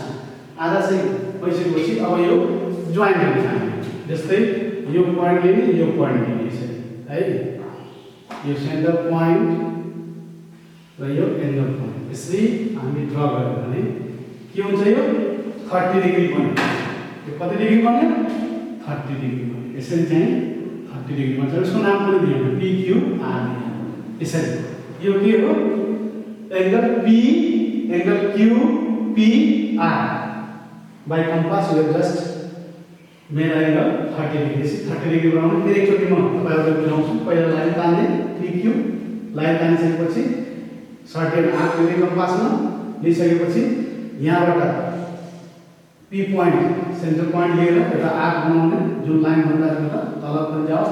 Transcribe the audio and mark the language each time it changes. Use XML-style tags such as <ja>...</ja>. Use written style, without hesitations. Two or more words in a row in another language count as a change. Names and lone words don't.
<ne>आधा चाहिँ भइसकेपछि अब यो जोइन गर्ने हामी, जस्तै यो पॉइन्ट लिने, यो पॉइन्ट लिने यसरी है, यो</ne> <en>centre point</en> <ne>र यो</ne> <en>angle point</en> <ne>यसरी हामी ड्रा गर्यो भने के हुन्छ, यो 30 डिग्री बन्यो। यो कति डिग्री बन्यो, 30 डिग्री बन्यो। यसरी चाहिँ 30 डिग्री बन्छ। यसको नाम पनि दियौँ PQR। यसरी यो के हो, एंगल P, एंगल QPR।</ne> <en>by compass we have just made angle 30 degree.</en> <ne>30 डिग्री बनाउनु फेरि एकचोटि म तपाईहरुलाई बुझाउँछु। पहिला लाइन तान्ने, PQ लाइन तानिसकेपछि</ne> <en>certain arc</en> <ne>लिने कम्पासमा, लिइसकेपछि यहाँबाट P</ne> <en>point centre point</en> <ne>लिएर एउटा आर्क बनाउने, जुन लाइन भन्दा तल पनि जाओस्।</ne>